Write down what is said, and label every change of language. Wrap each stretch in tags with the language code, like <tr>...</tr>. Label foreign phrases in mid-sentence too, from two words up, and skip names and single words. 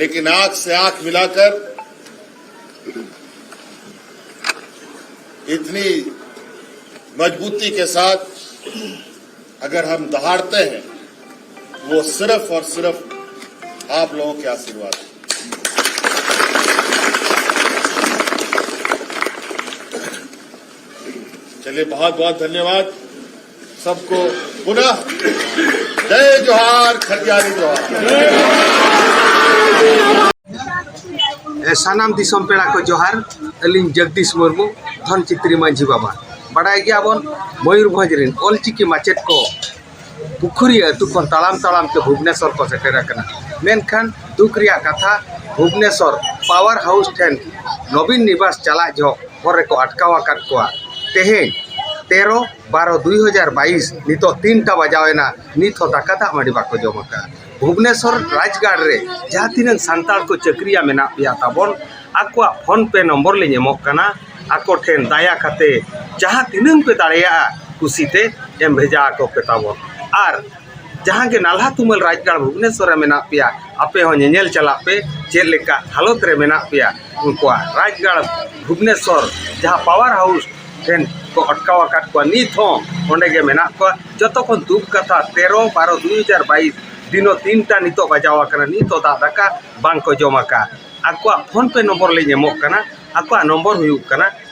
<hi>लेकिन आंख से आंख मिलाकर इतनी मजबूती के साथ अगर हम दहाड़ते हैं वो सिर्फ और सिर्फ आप लोगों के आशीर्वाद। चलिए, बहुत बहुत धन्यवाद सबको। पुनः जय जोहार, खटियाली जोहार।</hi> <sat>सानाम दिसम पेड़ा को जोहार अलिंग जगदीश मुर्मू धन चित्री मांझी बाबा बड़ाई गया बन मयूरभंज रिन ऑलचिकी माचेट को पुखुरी अतु खन तालाम तालाम के भुवनेश्वर को सेटेरा कना मेनखान दुख रिया कथा भुवनेश्वर</sat> <en>power house</en> <sat>ठेन नवीन निवास चला जो हरे को अटकावा काट कोआ तेहें 13/12/2022 नितो 3टा बजावेना नित दाका दाग माड़ी बाको जमका भुवनेश्वर राजगाड़ रे जहाँ तीन सानताड़ को चक्रिया मेना पिया ताबन आकुआ फोन पे नंबर ले नेमोक कना आको ठेन दाया खाते जहाँ तीन पे दाड़िया कुसीते एम भेजा को पे ताबन आर जहाँ के नाल्हा तुमल राजगाड़ भुवनेश्वर मेना पिया आपे हो नेल चला पे चेक लेका हालत रे मेना पिया उनकुआ राजगाड़ भुवनेश्वर जहाँ</sat> <en>power house</en> <sat>ठेन को अटकावा काट को नित हो ओंडे के मेना को जतो को दुख कथा 13/12/2022 दिनो 3टा नितो बजावा कना नितो दाका बांग को जमाका आकुआ फोन पे नंबर ले नेमोक कना आकुआ नंबर हुयुक कना</sat>